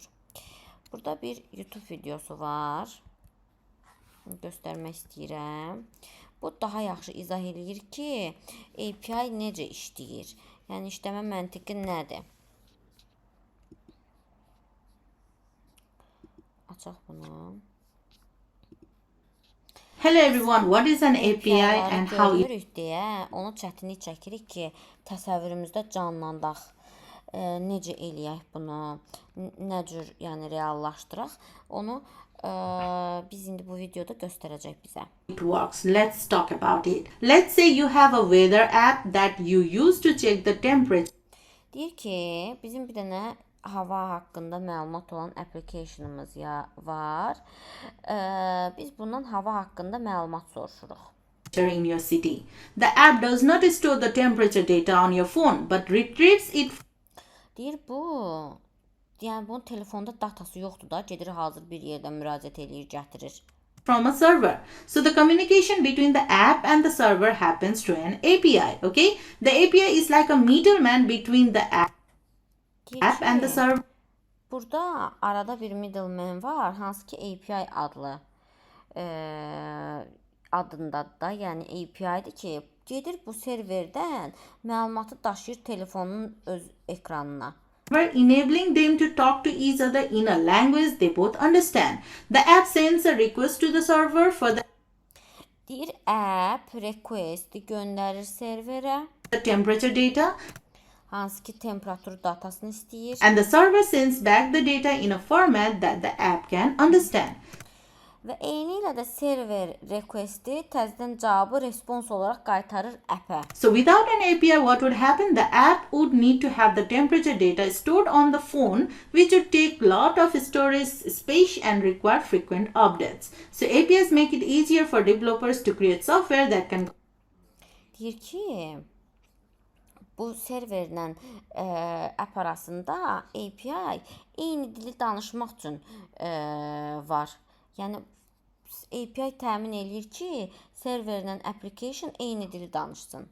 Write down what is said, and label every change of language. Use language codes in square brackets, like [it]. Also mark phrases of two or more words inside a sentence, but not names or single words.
[az] Burada bir YouTube videosu var. Göstərmək istəyirəm. Bu daha yaxşı izah edir ki, API necə işləyir. Yəni, işləmə məntiqi nədir? Açaq bunu. [en] Hello everyone, what is an API and how you [az] görürük deyə onu çətinlik çəkirik ki, təsəvvürümüzdə canlandaq. Necə eləyək bunu, nə cür yəni reallaşdıraq, onu biz indi bu videoda göstərəcək bizə. [en] it works. Let's talk about it. Let's say you have a weather app that you use to check the temperature [az] Deyir ki, bizim bir dənə hava haqqında məlumat olan applicationımız var. Biz bundan hava haqqında məlumat soruşuruq. [en] in your city. The app does not store the temperature data on your phone but retrieves it [az] Deyir yəni bunun telefonda datası yoxdur da, gedir hazır bir yerdən müraciət eləyir, gətirir. [en] from a server. So the communication between the app and the server happens through an API, okay? The API is like a middleman between the app [az] Deyir [en] and the [az] ki, [en] server. [az] burada arada bir middleman var, hansı ki API adlı adındadır da, yəni API-dir ki, gedir bu serverdən məlumatı daşıyır telefonun öz ekranına. [en] Enabling them to talk to each other in a language they both understand. The app sends a request to the server for [az] Deyir [en] app request [az] göndərir serverə, [en] the temperature data [az] hansı ki temperatur datasını istəyir [en] and the server sends back the data in a format that the app can understand. [az] və eyni ilə də server requesti təzədən cavabı respons olaraq qaytarır appə. [en] So without an API, what would happen? The app would need to have the temperature data stored on the phone, which would take lot of storage space and require frequent updates. So APIs make it easier for developers to create software that can [az] Deyir ki, bu serverlə app arasında API eyni dili danışmaq üçün var. Yəni API təmin eləyir ki, serverlə application eyni dili danışsın.